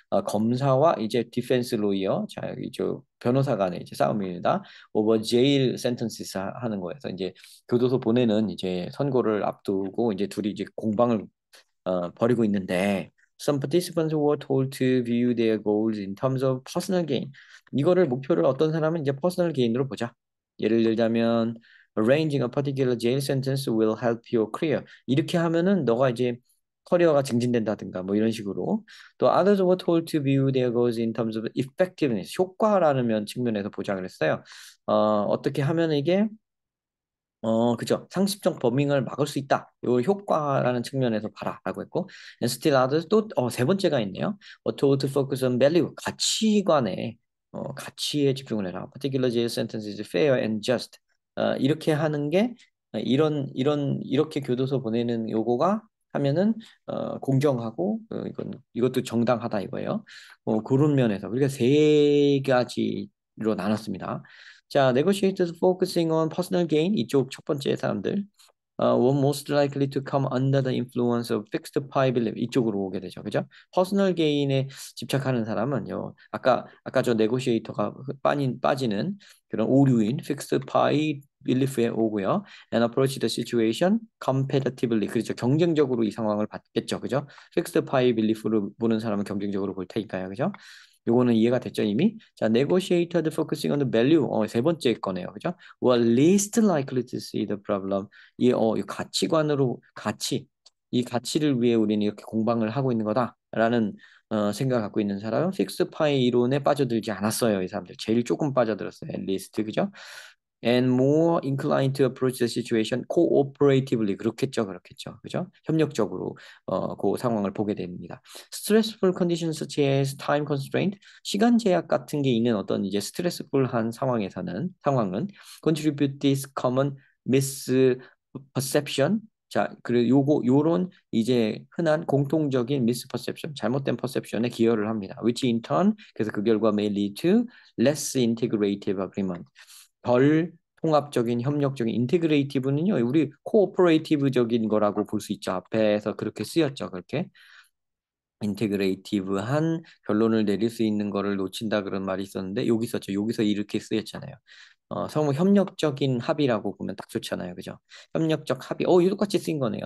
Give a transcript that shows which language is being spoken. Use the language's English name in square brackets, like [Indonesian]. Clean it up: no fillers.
[Korean] 검사와 이제 디펜스 로이어, 자, 여기 저 변호사 간의 이제 싸움입니다. [English] over jail sentences [Korean] 하는 거에서 이제 교도소 보내는 이제 선고를 앞두고 이제 둘이 이제 공방을 벌이고 있는데 [English] some participants were told to view their goals in terms of personal gain. [Korean] 이거를 목표를 어떤 사람은 이제 personal gain으로 보자. 예를 들자면 [English] arranging a particular jail sentence will help your career. [Korean] 이렇게 하면은 너가 이제 커리어가 증진된다든가 뭐 이런 식으로 또 [English] others were told to view their goals in terms of effectiveness [Korean] 효과라는 면 측면에서 보자 그랬어요. 어떻게 하면 이게 그죠. 상습적 버밍을 막을 수 있다. 요 효과라는 측면에서 봐라라고 했고, [English] and still others [Korean] 또 세 번째가 있네요. [English] to focus on value [Korean] 가치관에 가치에 집중을 해라. [English] Particular jail sentence is fair and just. [Korean] 이렇게 하는 게 이렇게 교도소 보내는 요거가 하면은 공정하고 이것도 정당하다 이거예요. 그런 면에서 우리가 세 가지로 나눴습니다. [English] 자, negotiators focusing on personal gain [Korean] 이쪽 첫 번째 사람들 [English] were most likely to come under the influence of fixed pie belief [Korean] 이쪽으로 오게 되죠, 그죠? personal gain에 집착하는 사람은요, 아까 저 negotiator가 빠지는 그런 오류인 fixed pie belief에 오고요, [English] and approach the situation competitively [Korean] 그렇죠, 경쟁적으로 이 상황을 받겠죠, 그죠? fixed pie belief로 보는 사람은 경쟁적으로 볼 테니까요, 그죠? 요거는 이해가 됐죠, 이미? [English] 자, negotiated focusing on the value. [Korean] 세 번째 거네요. 그죠? [English] were least likely to see the problem. [Korean] 이 가치관으로, 이 가치를 위해 우리는 이렇게 공방을 하고 있는 거다라는 생각을 갖고 있는 사람은 픽스 파이 이론에 빠져들지 않았어요. 이 사람들. 제일 조금 빠져들었어요. [English] at least. [Korean] 그죠? [English] and more inclined to approach the situation cooperatively [Korean] 그렇겠죠 그죠 협력적으로 그 상황을 보게 됩니다. [English] stressful conditions such as time constraint [Korean] 시간 제약 같은 게 있는 어떤 이제 스트레스풀한 상황은 [English] contribute this common misperception [Korean] 자, 그리고 요런 이제 흔한 공통적인 misperception, 잘못된 perception에 기여를 합니다. [English] which in turn, [Korean] 그래서 그 결과 [English] may lead to less integrative agreement. [Korean] 덜 통합적인 협력적인 인테그레이티브는요 우리 코오퍼레이티브적인 거라고 볼 수 있죠. 앞에서 그렇게 쓰였죠. 그렇게 인테그레이티브한 결론을 내릴 수 있는 거를 놓친다 그런 말이 있었는데 여기 있었죠. 여기서 이렇게 쓰였잖아요. 성우 협력적인 합의라고 보면 딱 좋잖아요. 그죠? 협력적 합의. 이거 똑같이 쓰인 거네요.